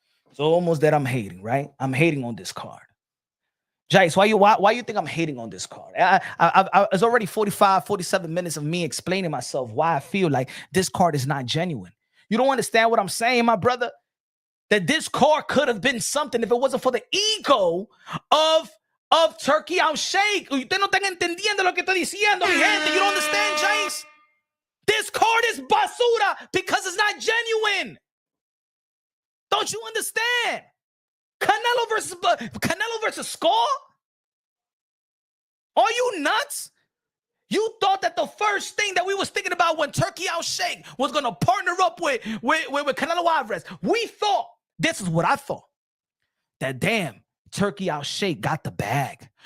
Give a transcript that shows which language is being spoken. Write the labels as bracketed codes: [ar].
[en] It's almost that I'm hating, right? I'm hating on this card. Jice, why you think I'm hating on this card? It's already 47 minutes of me explaining myself why I feel like this card is not genuine. You don't understand what I'm saying, my brother? That this card could have been something if it wasn't for the ego of Turkey Al Sheikh. [es] Ustedes no están entendiendo lo que estoy diciendo, mi gente. [en] You don't understand, Jice? This card is basura because it's not genuine. Don't you understand? Canelo versus Scull? Are you nuts? You thought that the first thing that we was thinking about when Turkey Al Sheikh was going to partner up with Canelo Alvarez, we thought, this is what I thought, that damn, Turkey Al Sheikh got the bag.